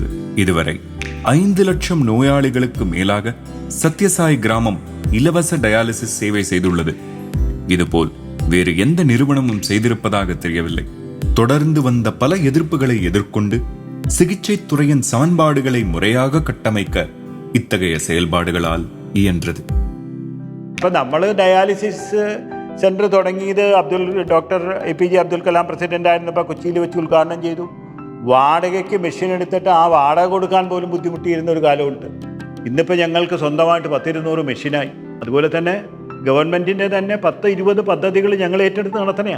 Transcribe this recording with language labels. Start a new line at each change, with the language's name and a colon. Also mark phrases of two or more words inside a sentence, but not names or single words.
Tamil: இதுவரை 5 லட்சம் நோயாளிகளுக்கு மேலாக சத்யசாய் கிராமம் இலவச டயாலிசிஸ் சேவை செய்துள்ளது. இதுபோல் வேறு எந்த நிறுவனமும் செய்திருப்பதாக தெரியவில்லை. தொடர்ந்து வந்த பல எதிர்ப்புகளை எதிர்கொண்டு சிகிச்சை துறையின் சமன்பாடுகளை முறையாக கட்டமைக்க இத்தகைய செயல்பாடுகளால் இயன்றது.
Malayalam: ഇപ്പം നമ്മൾ ഡയാലിസിസ് സെൻറ്റർ തുടങ്ങിയത് ഡോക്ടർ APJ അബ്ദുൽ കലാം പ്രസിഡൻ്റ് ആയിരുന്നപ്പോൾ കൊച്ചിയിൽ വെച്ച് ഉദ്ഘാടനം ചെയ്തു. വാടകയ്ക്ക് മെഷീൻ എടുത്തിട്ട് ആ വാടക കൊടുക്കാൻ പോലും ബുദ്ധിമുട്ടിയിരുന്ന ഒരു കാലമുണ്ട്. ഇന്നിപ്പോൾ ഞങ്ങൾക്ക് സ്വന്തമായിട്ട് 100-200 മെഷീനായി. അതുപോലെ തന്നെ ഗവൺമെൻറ്റിൻ്റെ തന്നെ 10-20 പദ്ധതികൾ ഞങ്ങൾ ഏറ്റെടുത്ത് നടത്തണയാണ്.